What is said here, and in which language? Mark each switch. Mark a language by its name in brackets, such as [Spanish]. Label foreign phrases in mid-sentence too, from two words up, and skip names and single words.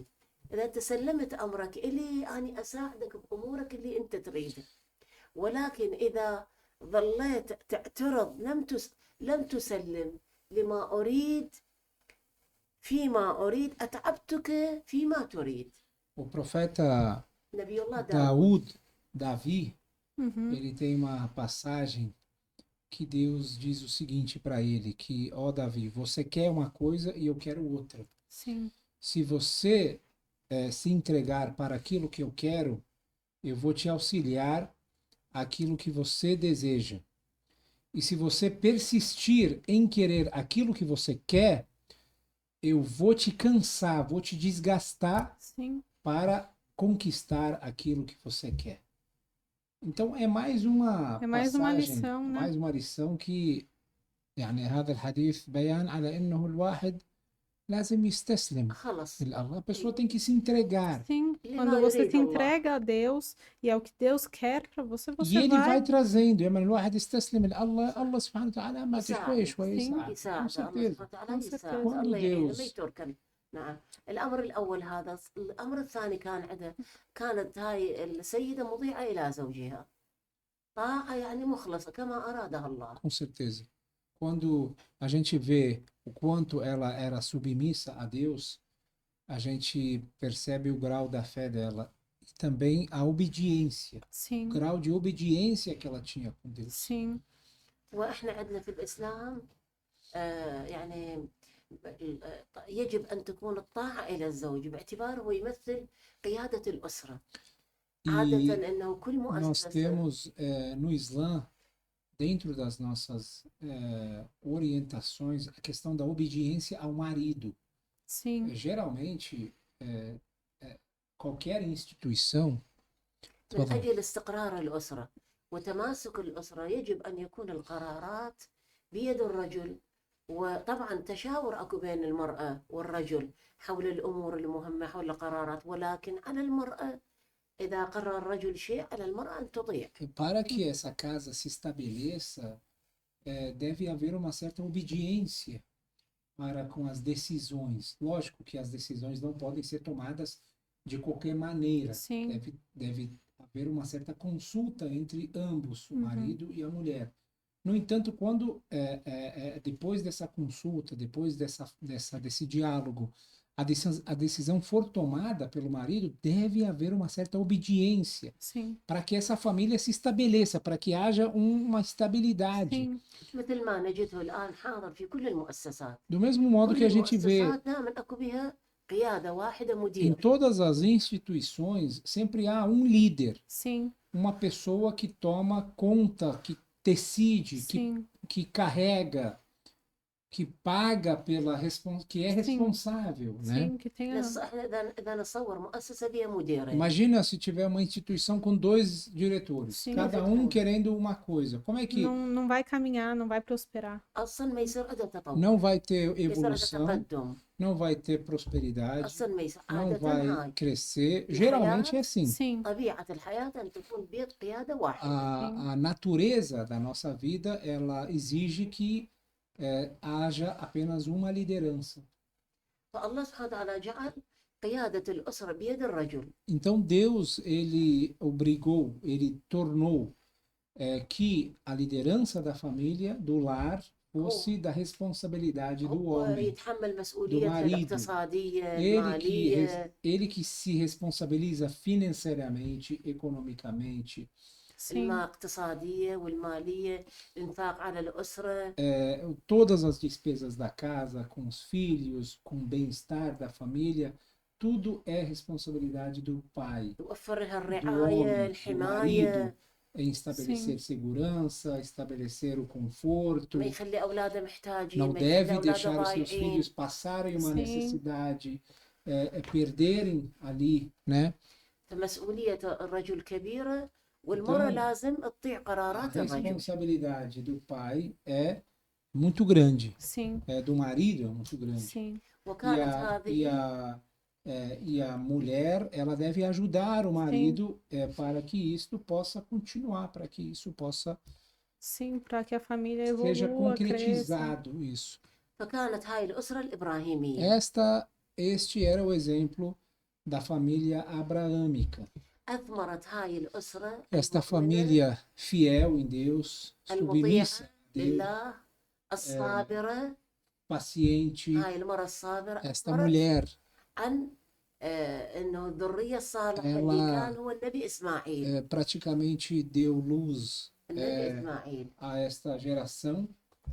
[Arabic] إذا أنت سلمت أمرك إلي أنا أساعدك بأمورك اللي أنت تريده، ولكن إذا ظليت تعترض لم تسلم لما أريد فيما أريد أتعبتك فيما تريد. [Portuguese] O profeta [Arabic] نبي الله داود. [Portuguese] Davi, Uhum. ele tem uma passagem que Deus diz o seguinte para ele, que, ó Davi, você quer uma coisa e eu quero outra. Sim. Se você se entregar para aquilo que eu quero, eu vou te auxiliar aquilo que você deseja. E se você persistir em querer aquilo que você quer, eu vou te cansar, vou te desgastar Sim. para conquistar aquilo que você quer. Então é mais uma É mais uma passagem, lição, né? mais uma lição que [Arabic] يعني هذا الحديث بيان على انه الواحد لازم يستسلم خلص لله. [Portuguese] A pessoa tem que se entregar. Sim. [Arabic] لما [Portuguese] Quando você [Arabic] يريد [Portuguese] se [Arabic] الله. [Portuguese] entrega a Deus e é o que Deus quer para você, E você ele vai vai. trazendo. [Arabic] لما الواحد يستسلم لله الله سبحانه وتعالى ما شوي شوي [Portuguese] Sim. [Arabic] يساعد. Com يساعد الله [Portuguese] certeza. [Arabic] سبحانه وتعالى، [Portuguese] Com [Arabic] يساعد [Portuguese] certeza. [Arabic] الله يعينه، ما [Portuguese] Deus. [Arabic] يتركن. نعم. الأمر الأول هذا. الأمر الثاني كانت هاي السيدة مطيعة إلى زوجها، طاعة يعني مخلصة كما أرادها الله. [Portuguese] Com certeza. Quando a gente vê o quanto ela era submissa a Deus, a gente percebe o grau da fé dela e também a obediência, o Sim. grau de obediência que ela tinha com Deus. Sim. [Arabic] وإحنا عندنا في الإسلام يعني يجب أن تكون الطاعة إلى الزوج باعتباره يمثل قيادة الأسرة. عادة أنه كل [Portuguese] Nós [Arabic] مؤسسة [Portuguese] temos no Islã, dentro das nossas orientações, a questão da obediência ao marido. Sim. Geralmente, qualquer instituição, [Arabic] من أجل استقرار الأسرة وتماسك الأسرة يجب أن يكون القرارات بيد الرجل، وطبعا تشاور أكو بين المرأة والرجل حول الأمور المهمة، حول القرارات، ولكن على المرأة إذا قرر الرجل شيء على المرأة أن تطيع. [Portuguese] para que essa casa se estabeleça, deve haver uma certa obediência para com as decisões. Lógico que as decisões não podem ser tomadas de qualquer maneira. Sim. Deve haver uma certa consulta entre ambos, o Uhum. marido e a mulher. No entanto, quando depois dessa consulta, depois desse diálogo, a decisão for tomada pelo marido, deve haver uma certa obediência Sim, para que essa família se estabeleça, para que haja uma estabilidade. sim, [Arabic] مثل ما نجده الآن حاضر في كل المؤسسات. [Portuguese] Do mesmo modo que [Arabic] كل [Portuguese] a gente vê [Arabic] المؤسسات دائما أكو بها قيادة واحدة [Portuguese] em [Arabic] مدير. [Portuguese] todas as instituições, sempre há um líder, sim, uma pessoa que toma conta, que decide, sim, que carrega, que paga que é Sim. responsável, né? sim, que tenha. [Arabic] إحنا إذا نصور مؤسسة بها مديرين. [Portuguese] Imagina se tiver uma instituição com 2 diretores, Sim. cada um querendo uma coisa. Como é que Não vai caminhar, não vai prosperar. [Arabic] أصلا ما يصير عندها تطور. [Portuguese] não vai ter [Arabic] يصير عندها [Portuguese] evolução, [Arabic] تقدم. [Portuguese] não vai ter prosperidade, [Arabic] أصلا ما يصير [Portuguese] não [Arabic] عادة [Portuguese] vai [Arabic] هاي [Portuguese] crescer? Geralmente é assim. Sim, [Arabic] طبيعة الحياة أن تكون بيد قيادة واحدة. [Portuguese] A natureza da nossa vida, ela exige que haja apenas uma liderança. [Arabic] فالله سبحانه وتعالى جعل قيادة الأسرة بيد الرجل. [Portuguese] Então Deus, ele obrigou, ele tornou que a liderança da família, do lar, fosse da responsabilidade do [Arabic] هو [Portuguese] homem, [Arabic] يتحمل [Portuguese] do [Arabic] مسؤولية [Portuguese] marido. [Arabic] الاقتصادية [Portuguese] Ele que, [Arabic] المالية. [Portuguese] ele que se responsabiliza financeiramente, economicamente, sim, [Arabic] اقتصادية والمالية، الإنفاق على الأسرة. [Portuguese] todas as despesas da casa, com os filhos, com o bem-estar da família, tudo é responsabilidade do pai, [Arabic] يوفر لها [Portuguese] do [Arabic] الرعاية [Portuguese] homem, do [Arabic] الحماية. [Portuguese] marido, em estabelecer segurança, estabelecer o conforto. [Arabic] ما يخلي أولاده محتاجين، [Portuguese] Não [Arabic] ما يخلي [Portuguese] deve [Arabic] أولاده [Portuguese] deixar os seus [Arabic] ضايعين. [Portuguese] filhos passarem uma Sim. necessidade, perderem ali, né? [Arabic] فمسؤولية الرجل كبيرة، والمرأة [Portuguese] Então, [Arabic] لازم تطيع [Portuguese] a [Arabic] قرارات الرجل. [Portuguese] responsabilidade do pai é muito grande, sim, do marido é muito grande. sim, [Arabic] وكانت [Portuguese] E [Arabic] هذه [Portuguese] a mulher, ela deve ajudar o marido para que isto possa continuar, para que isso possa sim, para que a família seja evolua, cresça. concretizado isso. [Arabic] فكانت هاي الأسرة الإبراهيمية. [Portuguese] Este era o exemplo da família abraâmica. [Arabic] أثمرت هاي الأسرة [Portuguese] Esta [Arabic] المؤمنة [Portuguese] família fiel em Deus, submissa a Deus, [Arabic] لله، الصابرة. [Portuguese] paciente, [Arabic] هاي المرأة الصابرة [Portuguese] esta [Arabic] أثمرت [Portuguese] mulher, [Arabic] عن إنه الذرية الصالحة اللي [Portuguese] ela [Arabic] كان هو النبي إسماعيل. [Portuguese] praticamente deu luz [Arabic] النبي إسماعيل. [Portuguese] a esta geração, o